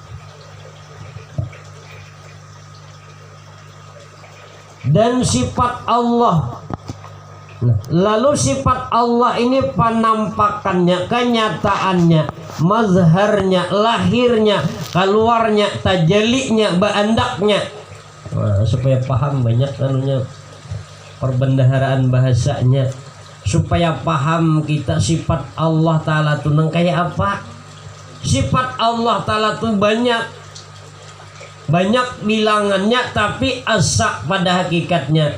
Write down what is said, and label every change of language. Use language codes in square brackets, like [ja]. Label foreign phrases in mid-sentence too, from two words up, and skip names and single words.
[id] Dan sifat Allah. Lalu sifat Allah ini penampakannya, kenyataannya, mazharnya, lahirnya, keluarnya, tajalinya, [bjn] baandaknya. [id] Nah, supaya paham banyak anunya perbendaharaan bahasanya. Supaya paham kita sifat Allah Ta'ala itu kayak apa. [bjn] Sifat Allah Ta'ala itu banyak bilangannya, tapi asa pada hakikatnya.